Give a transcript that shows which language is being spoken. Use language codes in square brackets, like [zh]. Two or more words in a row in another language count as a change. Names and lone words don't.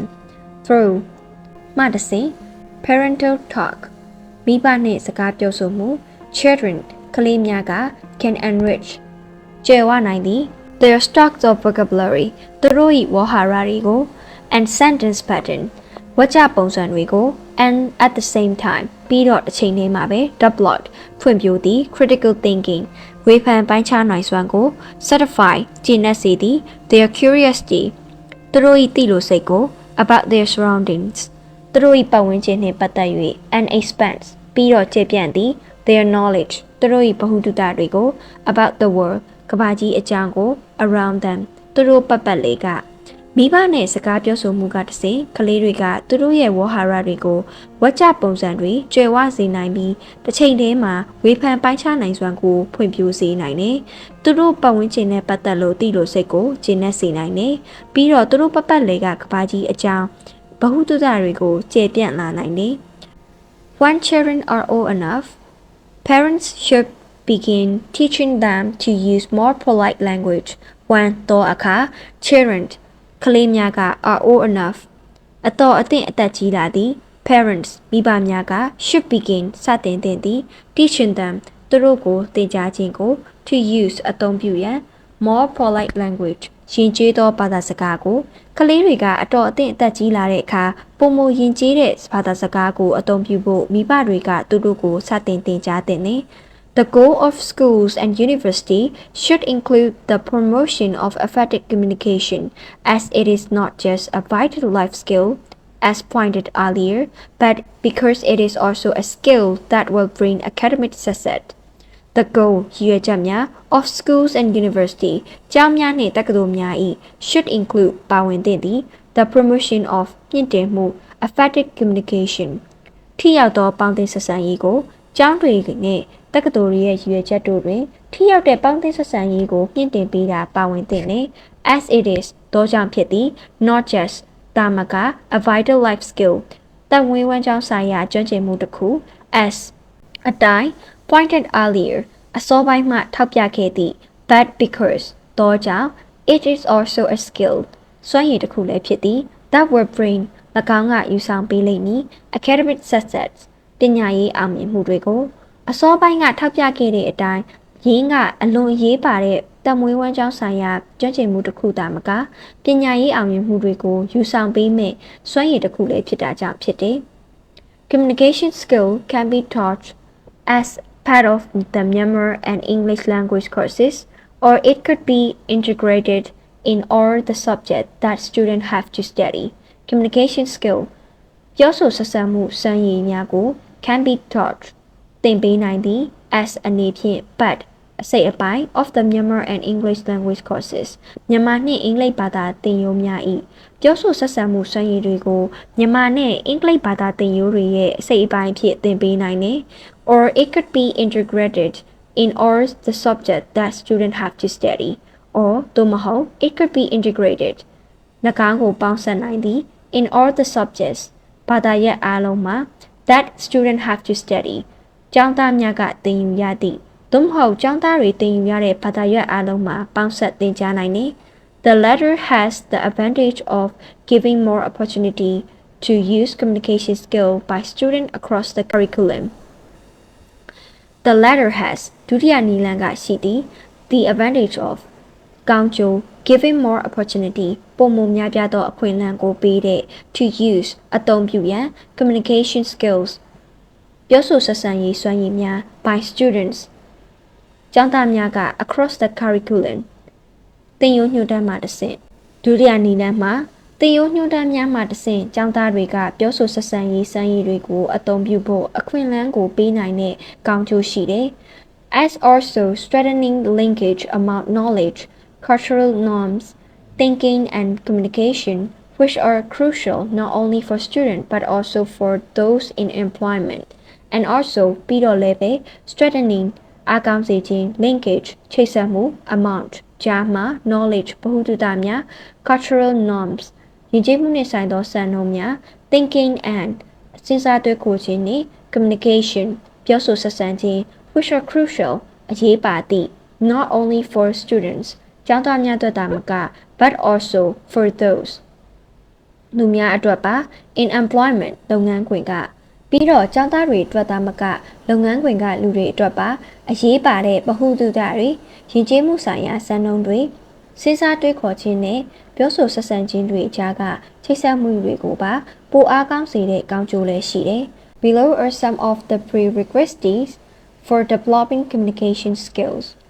[my] Through မှတဆင့် [en] parental talk [my] မိဘနှင့်စကားပြောဆိုမှု children ကလေးများက [en] can enrich [my] ကျယ်ဝနိုင်သည် [en] their stocks of vocabulary [my] သူတို့၏ဝေါဟာရတွေကို [en] and sentence pattern [my] ဝကြပုံစံတွေကို [en] and at the same time [my] ပြီးတော့တစ်ချိန်တည်းမှာပဲ develop ဖွံ့ဖြိုးသည့် [en] critical thinking [my] ဝေဖန်ပိုင်းခြားနိုင်စွမ်းကို satisfy ကျင့်တတ်စေသည် [en] their curiosity [my] သူတို့၏သိလိုစိတ်ကို [en] about their surroundings [my] သူတို့၏ပတ်ဝန်းကျင် နှင့်ပတ်သက်၍ [en] and expand [my] ပြီးတော့ကျယ်ပြန့်သည် [en] their knowledge [my] သူတို့၏ဗဟုသုတတွေကို [en] about the world [my] ကမ္ဘာကြီးအကြောင်းကို [en] around them [my] သူတို့ပတ်ပတ်လေကမိဘနဲ့စကားပြောဆိုမှုကတည်းကလေးတွေကသူတို့ရဲ့ဝေါဟာရတွေကိုဝကြပုံစံတွေကျွယ်ဝစေနိုင်ပြီးတစ်ချိန် တည်းမှာဝေဖန်ပိုင်းခြားနိုင်စွမ်းကိုဖွံ့ဖြိုးစေနိုင်တယ်။သူတို့ပတ်ဝန်းကျင်နဲ့ပတ်သက်လို့သိလို့စိတ်ကိုကျဉ်းနှံ့စေနိုင်တယ်။ပြီးတော့သူတို့ပတ်ပတ်လေကကဘာကြီးအကြောင်းဗဟုသုတတွေကိုကျေပြန့်လာ [en] နိုင်တယ်။ When children are old enough, parents should begin teaching them to use more polite language when [my] တော့အခါ [en] children [my] ကလေးများက [en] are old enough [my] အတော်အသင့်အသက်ကြီးလာ [en] သည် parents [my] မိဘများက [en] should begin [my] စတင်သင့်သည် [en] teaching them [my] သူတို့ကိုသင်ကြားခြင်းကို [en] to use [my] အသုံးပြု [en] ရန် more polite language [my] ယဉ်ကျေးသောဘာသာစကားကိုကလေးတွေကအတော်အသင့်အသက်ကြီးလာတဲ့အခါပုံမယဉ်ကျေးတဲ့ဘာသာစကားကိုအသုံးပြုဖို့မိဘတွေကသူတို့ကိုစတင်သင်ကြားသင့်တယ် [en] The goal of schools and universities should include the promotion of effective communication, as it is not just a vital life skill, as pointed earlier, but because it is also a skill that will bring academic success. The goal [my] ရည်ရွယ်ချက်များ [en] of schools and universities [my] ကျောင်းများနှင့်တက္ကသိုလ်များ၏ [en] should include [my] ပါဝင်သင့်သည် [en] the promotion of [my] မြင့်တင်မှု [en] effective communication [my] ထိရောက်သောပေါင်းသင်းဆက်ဆံရေးကိုကျောင်းတွေနဲ့တက္ကသိုလ်ရဲ့ရည်ရွယ်ချက်တို့တွင်ထိရောက်တဲ့ ပေါင်းသင်းဆက်ဆံရေးကိုမြင့်တင်ပေးတာပါဝင်သင့်တယ် [en] as it is [my] သောကြောင့်ဖြစ်သည် [en] not just [my] တာမက [en] a vital life skill [my] သက်မွေးဝမ်းကြောင်းဆိုင်ရာကျွမ်းကျင်မှုတစ်ခု as [en] အတိုင်း pointed earlier [my] အစောပိုင်းမှထောက်ပြခဲ့သည့် [en] but because [my] သောကြောင့် [en] it is also a skill [my] စွမ်းရည်တစ်ခုလည်းဖြစ်သည် [en] that will bring [my] ၎င်းကယူဆောင်ပေးလိမ့်မည် [en] academic success [my] ပညာရေးအောင်မြင်မှုတွေကိုအစောပိုင်းကထောက်ပြခဲ့တဲ့အတိုင်းရင်းကအလွန်အရေးပါတဲ့တမွေးဝမ်းကြောင်းဆိုင်ရာကျွမ်းကျင်မှုတစ်ခုသာမကပညာရေးအောင်မြင်မှုတွေကိုယူဆောင်ပေးမဲ့စွမ်းရည်တစ်ခုလည်းဖြစ်တာကြောင့်ဖြစ်တယ်။ [en] Communication skill can be taught as part of the Myanmar and English language courses, or it could be integrated in all the subjects that students have to study. Communication skill [my] ပြောဆိုဆက်ဆံမှုစွမ်းရည်များကို [en] can be taught [my] သင်ပေးနိုင်သည် as အနေဖြင့် but အစိတ်အပိုင်း [en] of the Myanmar and English language courses [my] မြန်မာနှင့်အင်္ဂလိပ်ဘာသာသင်ရိုးများ၏ပြောဆိုဆက်ဆံမှုစွမ်းရည်တွေကိုမြန်မာနှင့်အင်္ဂလိပ်ဘာသာသင်ရိုးတွေရဲ့အစိတ်အပိုင်းဖြစ်သင်ပေးနိုင်တယ် [en] or it could be integrated in all the subject that students have to study, or သို့မဟုတ် it could be integrated [my] ၎င်းကိုပေါင်းစပ်နိုင်သည် [en] in all the subjects [my] ဘာသာရပ်အားလုံးမှာ [en] that students have to study [my] ကျောင်းသားများကသင်ယူရသည့် သို့မဟုတ်ကျောင်းသားတွေသင်ယူရတဲ့ဘာသာရပ်အားလုံးမှာပေါင်းစပ်သင်ကြားနိုင်သည် [en] The latter has the advantage of giving more opportunity to use communication skill by students across the curriculum. The latter has [my] ဒုတိယနည်းလမ်းကရှိသည် [en] the advantage of [my] ကောင်းကျိုး [en] giving more opportunity [my] ပုံမှန်များပြားသောအခွင့်အလမ်းကိုပေးတဲ့ [en] to use [my] အသုံးပြုရန် [en] communication skills [my] ပြောဆိုဆက်ဆံရေးစွမ်းရည်များ [en] by students [my] ကျောင်းသားများက [en] across the curriculum [my] သင်ယူညွှန်တမ်းမှတစ်ဆင့်ဒုတိယနည်းလမ်းမှာသင်ယူ ညွှန်တမ်းများမှတစ်ဆင့်ကျောင်းသားတွေကပြောဆိုဆက်ဆံရေးစွမ်းရည်တွေကိုအသုံးပြုဖို့အခွင့်အလမ်းကိုပေးနိုင်တဲ့ကောင်းကျိုးရှိတယ် [en] as also strengthening linkage among knowledge, cultural norms, thinking and communication, which are crucial not only for students but also for those in employment, and also [my] ပြီးတော့လည်းပဲ [en] strengthening [my] အားကောင်းစေခြင်း [en] linkage [my] ချိတ်ဆက်မှု [en] amount [my] ကြားမှာ [en] knowledge [my] ဗဟုသုတများ [en] cultural norms [my] ယဉ်ကျေးမှုနှင့်ဆိုင်သောစံနှုန်း [en] များ thinking and [my] စဉ်းစားတွေးခေါ်ခြင်းနှင့် [en] communication [my] ပြောဆိုဆက်ဆံခြင်း [en] which are crucial [my] အရေးပါသည့် [en] not only for students [my] ကျောင်းသားများ အတွက်သာမက [en] but also for those [my] လူများအတွက်ပါ [en] in employment [my] လုပ်ငန်းခွင်ကပြီးတော့ကျောင်းသားတွေအတွက်သာမကလုပ်ငန်းခွင်ကလူတွေအတွက်ပါအရေးပါတဲ့ဗဟုသုတတွေယဉ်ကျေးမှုဆိုင်ရာစံနှုန်းတွေစဉ်းစားတွေးခေါ်ခြင်းနဲ့ပြောဆိုဆက်ဆံခြင်းတွေအကြားကချိတ်ဆက်မှုတွေကိုပါပိုအားကောင်းစေတဲ့ကောင်းကျိုးလည်းရှိတယ် [en] Below are some of the prerequisites for developing communication skills.